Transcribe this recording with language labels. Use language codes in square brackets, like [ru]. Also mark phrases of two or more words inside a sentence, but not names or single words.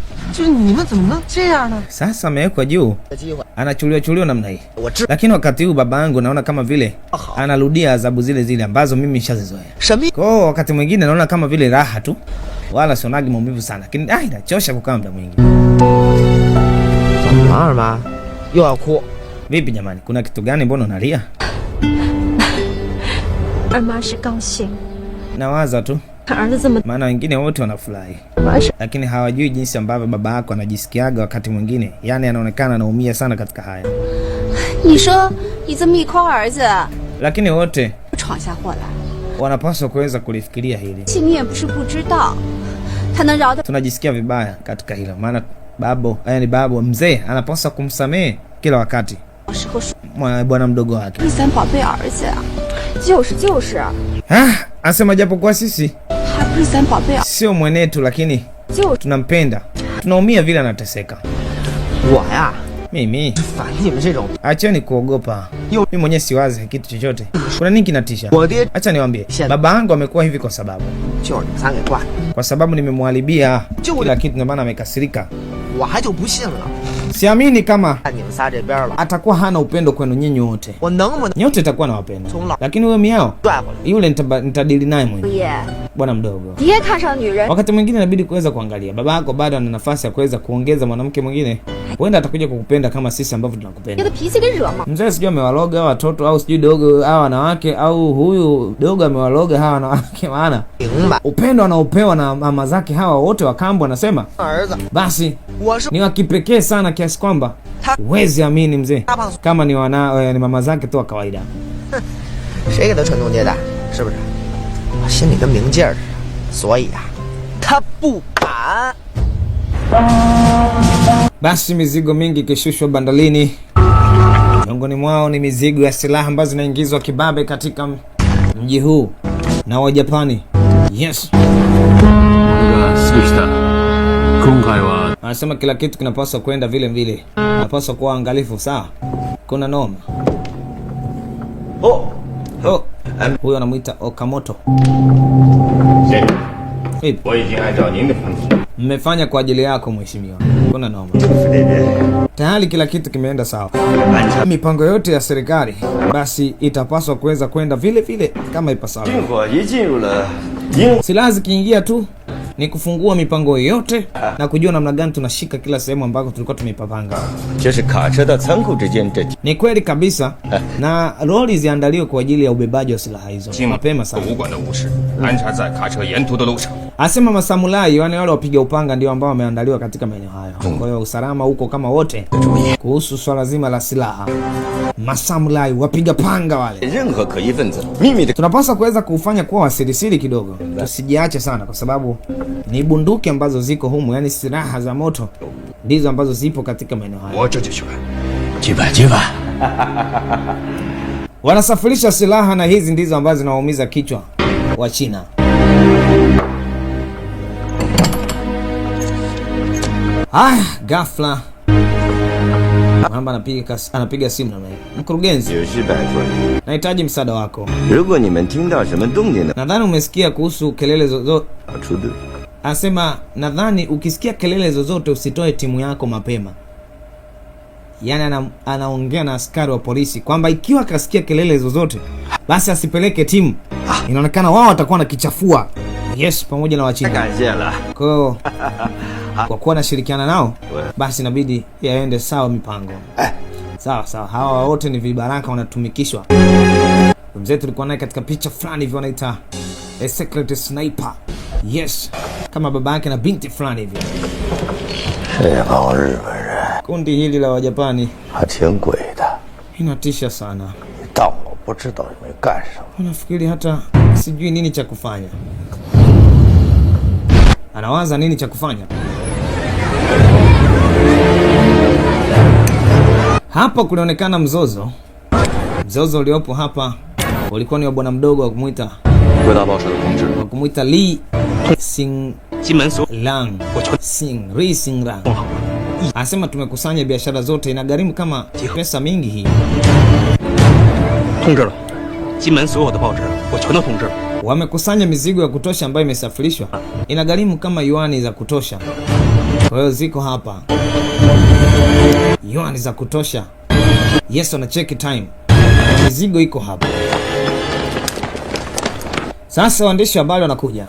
[zh] 就是你们怎么能这样呢？ [sw] Sasa amewekwa juu, [zh] 的机会， [sw] anachuliwa namna hii. [zh] 我知 [sw] Lakini wakati huu baba yangu naona kama vile anarudia adhabu zile zile ambazo mimi nishazizoea. [zh] 什么？ [sw] Kwa hiyo wakati mwingine naona kama vile raha tu, wala sionagi maumivu sana, lakini inachosha kukaa muda mwingi. [zh] 怎么了，二妈？又要哭？ [sw] Vipi jamani, kuna kitu gani? Mbona unalia? [zh] 二妈是高兴， [sw] Nawaza tu, [zh] 看儿子这么 [sw] maana wengine wote wanafurahi, [zh] 妈是 [sw] lakini hawajui jinsi ambavyo baba yako anajisikiaga wakati mwingine. Yani anaonekana anaumia sana katika haya, [zh] 你说你这么一夸儿子， [sw] lakini wote [zh] 闯下祸来， [sw] wanapaswa kuweza kulifikiria hili. [zh] 其实你也不是不知道，他能饶得 [sw] Tunajisikia vibaya katika hilo, maana babu mzee anapaswa kumsamehe kila wakati [zh] 时候说 [sw] bwana mdogo wake. [zh] 第三宝贝儿子呀，就是， [sw] Asema japokuwa sisi [zh] 还不是三宝贝儿， [sw] sio mwenetu, lakini [zh] 就 [sw] tunampenda, tunaumia vile anateseka. [zh] 我呀， [sw] Mimi [zh] 反正你们这种， [sw] acheni kuogopa. Yo. Mimi mwenyewe siwazi kitu chochote. Kuna nini kinatisha? [zh] 我爹 [sw] Acha niwaambie, Shen. baba yangu amekuwa hivi kwa sababu [zh] 就是你们仨给惯的， [sw] kwa sababu nimemwharibia Jo. kila kitu, ndio maana amekasirika. [zh] 我还就不信了。 [sw] Siamini kama [zh] 看你们仨这边了， [sw] atakuwa hana upendo kwenu nyinyi wote. [zh] 我能不能 [sw] Nyote itakuwa na wapenda. Chunga. Lakini wewe miao [zh] 拽回来？ [sw] yule nitadili naye mwenyewe, [zh] 爷， [sw] bwana mdogo. [zh] 爹看上女人， [sw] Wakati mwingine inabidi kuweza kuangalia baba yako bado ana nafasi ya kuweza kuongeza mwanamke mwingine, huenda atakuja kukupenda kama sisi ambavyo [zh] 爹 [sw] tunakupenda. [zh] 的脾气给惹毛。 [sw] Mzee sijui amewaloga watoto au sijui dogo hawa wanawake au huyu dogo amewaloga hawa wanawake, maana [zh] 明白， [sw] upendo anaopewa na mama zake hawa wote wa kambo, anasema [zh] 儿子， [sw] basi [zh] 我是 [sw] ni wa kipekee sana kiasi kwamba Ta- huwezi amini mzee, [zh] 大胖子， [sw] kama ni ni mama zake tu wa kawaida. [zh] 谁给他传宗接代？是不是？我心里跟明镜儿似的，所以啊，他不敢。 [sw] Basi mizigo mingi ikishushwa bandalini, miongoni mwao ni mizigo ya silaha ambazo zinaingizwa kibabe katika mji huu na Wajapani. [en] Yes, [ja] 杉下、今回は [sw] anasema kila kitu kinapaswa kwenda vile vile, napaswa kuwa angalifu. Sawa, kuna noma. Oh, Huyo anamuita Okamoto. [zh] 先生， [sw] Vipi? [zh] 我已经按照您的吩咐， [sw] Mmefanya kwa ajili yako mheshimiwa, kuna noma. Tayari kila kitu kimeenda sawa. Mipango yote ya serikali basi itapaswa kuweza kwenda vile vile kama ipasavyo. [zh] 军火一进入了英， [sw] Silaha zikiingia tu ni kufungua mipango yote na kujua namna gani tunashika kila sehemu ambako tulikuwa tumepapanga. [zh] 这是卡车到仓库之间这 [sw] Ni kweli kabisa, na lori ziandaliwe kwa ajili ya ubebaji wa silaha hizo [zh] 今晚 [sw] mapema sana. [zh] 武馆的武士安插在卡车沿途的路上。 [sw] Asema masamulai, wale wapiga upanga ndio ambao wameandaliwa katika maeneo hayo. Kwa hiyo usalama huko kama wote. Kuhusu swala zima la silaha, masamulai wapiga panga wale [zh] 任何可疑分子秘密的 [sw] tunapaswa kuweza kufanya kuwa wasirisiri kidogo, tusijiache sana, kwa sababu ni bunduki ambazo ziko humu, yani silaha za moto ndizo ambazo zipo katika maeneo haya. [zh] 我这就去办，去办，去办。 [sw] Wanasafirisha silaha na hizi ndizo ambazo zinawaumiza kichwa wa China. Ghafla Mwamba anapiga simu na mkurugenzi, [zh] 有事拜托你。 [sw] nahitaji msaada wako. [zh] 如果你们听到什么动静的， [sw] Nadhani umesikia kuhusu kelele zozote. [zh] 出队。 [sw] Anasema nadhani ukisikia kelele zozote usitoe timu yako mapema. Yaani anaongea na askari wa polisi kwamba ikiwa akasikia kelele zozote basi asipeleke timu. Inaonekana wao watakuwa na kichafua. Yes, pamoja na Wachina. [zh] 感谢了。 [sw] Kwa hiyo kwa kuwa nashirikiana nao basi inabidi yaende sawa mipango. Sawa sawa, hawa wote ni vibaraka wanatumikishwa. Mzee tulikuwa naye katika picha fulani hivi wanaita [en] a secret sniper. [sw] Yes, kama baba yake na binti fulani hivi. [zh] 这帮日本人 [sw] Kundi hili la Wajapani [zh] 还挺鬼的， [sw] inatisha sana. [zh] 但我不知道你们干什么。 [sw] Unafikiri hata sijui nini cha kufanya. Anawaza nini cha kufanya. Hapa kulionekana mzozo. Mzozo uliopo hapa ulikuwa ni wa bwana mdogo wa kumuita [zh] 各大报社的同志， [sw] wa kumuita Lee Sing [zh] 金门所 [sw] Lang Lee Sing Lang. Anasema tumekusanya biashara zote, inagharimu kama pesa mingi hii. [zh] 通知了，金门所有的报纸我全都通知了。 [sw] Wamekusanya mizigo ya kutosha ambayo imesafirishwa, inagharimu kama yuani za kutosha. Kwa hiyo ziko hapa yuani za kutosha. Yes, na [en] check time. [sw] Mizigo iko hapa. Sasa waandishi wa habari wanakuja.